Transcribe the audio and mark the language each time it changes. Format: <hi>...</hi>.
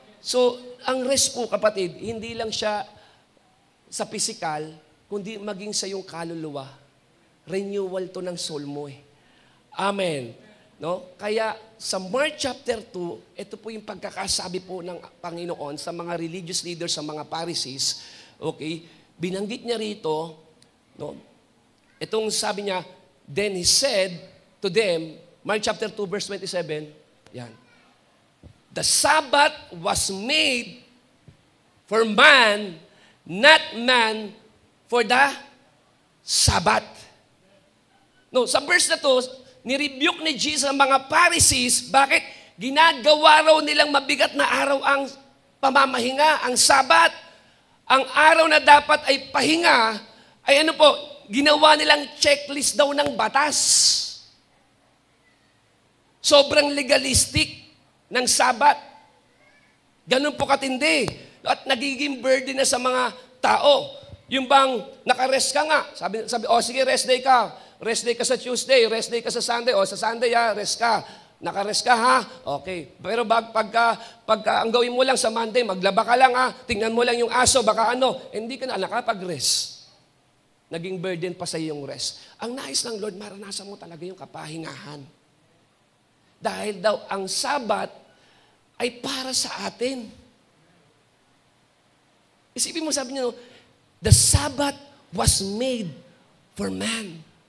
<tl>So, ang rest po, kapatid, hindi lang siya sa physical, kundi maging sa iyong kaluluwa. Renewal to ng soul mo eh. Amen. No? Kaya sa Mark chapter 2, ito po yung pagkakasabi po ng Panginoon sa mga religious leaders, sa mga Pharisees. Okay? Binanggit niya rito, no? Itong sabi niya,</tl> <en>then he said to them, Mark chapter 2 verse 27, yan. The Sabbath was made for man, not man for the Sabbath.</en> <tl>No, sa verse na to, nirebuke ni Jesus ang mga Pharisees, bakit? Ginagawa raw nilang mabigat na araw ang pamamahinga, ang Sabbath. Ang araw na dapat ay pahinga, ay ano po, ginawa nilang checklist daw ng batas. Sobrang legalistic ng Sabat. Ganun po katindi. At nagiging burden na sa mga tao. Yung bang nakarest ka nga. Sabi, sige, rest day ka. Rest day ka sa Tuesday, rest day ka sa Sunday. Sa Sunday, rest ka. Nakarest ka, ha? Okay. Pero pagka ang gawin mo lang sa Monday, maglaba ka lang, ha? Tingnan mo lang yung aso, baka ano. Hindi ka na nakapag-rest. Naging burden pa sa iyong rest. Ang nais ng Lord, maranasan mo talaga yung kapahingahan. Dahil daw ang Sabat ay para sa atin. Isipin mo, sabi niya,</tl> <en>the Sabbath was made for man.</en>